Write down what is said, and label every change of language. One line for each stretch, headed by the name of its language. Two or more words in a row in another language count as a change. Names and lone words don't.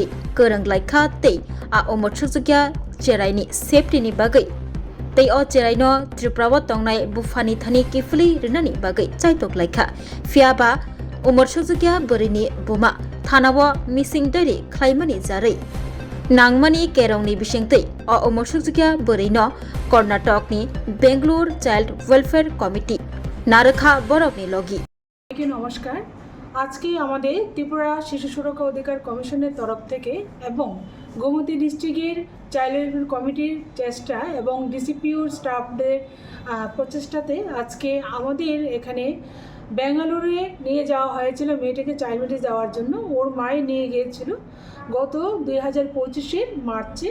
Kok Borok: kerang laikha tei Umursukjukya Cheraini safety ni bagai tei Cheraino Tripura tongnai bufani thani kifli rinani bagai chaitok laikha fiaba Umursukjukya borini buma thanawo missing dori khlaimani jarai nangmani kerongni bisingtei Umursukjukya borino Karnataka ni Bangalore Child Welfare Committee narakha borokni logi
Bangla: নমস্কার আজকে আমাদের ত্রিপুরা শিশু সুরক্ষা অধিকার কমিশনের তরফ থেকে এবং গোমতী ডিস্ট্রিক্টের চাইল্ড ওয়েলফেয়ার কমিটির চেষ্টা এবং ডিসিপিউর স্টাফদের প্রচেষ্টাতে আজকে আমাদের এখানে বেঙ্গালুরুয়ে নিয়ে যাওয়া হয়েছিল মেয়েটাকে চাইল্ড বেডে যাওয়ার জন্য ওর মায়ে নিয়ে গিয়েছিল গত 2025-এর মার্চে